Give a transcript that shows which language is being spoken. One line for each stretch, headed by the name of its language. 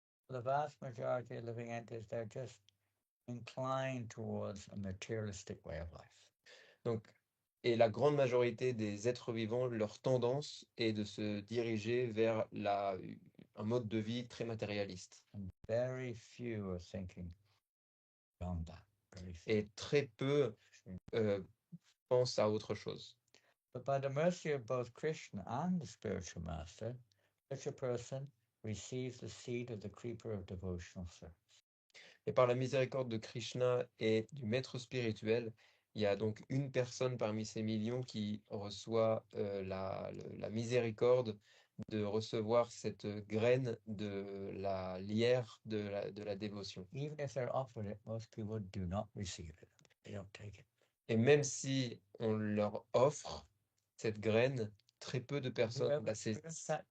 English: The vast majority of living entities, they're just inclined towards a materialistic way of life.
French: Donc, et la grande majorité des êtres vivants, leur tendance est de se diriger vers un mode de vie très matérialiste.
English: And very few are thinking beyond that. Very few.
French: Et très peu pensent à autre chose.
English: But by the mercy of both Krishna and the spiritual master, such a person receives the seed of the creeper of devotional service.
French: Et par la miséricorde de Krishna et du maître spirituel, il y a donc une personne parmi ces millions qui reçoit la miséricorde de recevoir cette graine de la lierre de la dévotion.
English: Even if they're offered it, most people do not receive it. They don't take it.
French: Et même si on leur offre cette graine, très peu de personnes la saisissent.